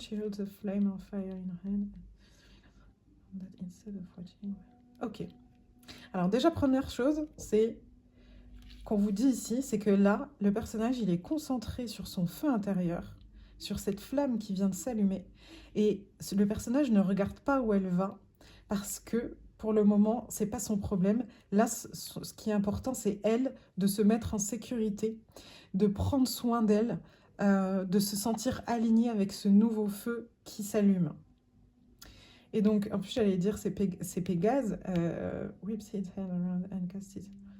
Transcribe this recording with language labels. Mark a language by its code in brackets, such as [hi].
[en] She holds a flame of fire in her hand. That instead of watching... Ok. [fr] Alors déjà, première chose, c'est qu'on vous dit ici, c'est que là, le personnage, il est concentré sur son feu intérieur, sur cette flamme qui vient de s'allumer. Et le personnage ne regarde pas où elle va, parce que pour le moment, c'est pas son problème. Là, ce qui est important, c'est elle de se mettre en sécurité, de prendre soin d'elle, de se sentir alignée avec ce nouveau feu qui s'allume. Et donc, en plus, j'allais dire, c'est Pégase. [en] Whips his hand around and casts it.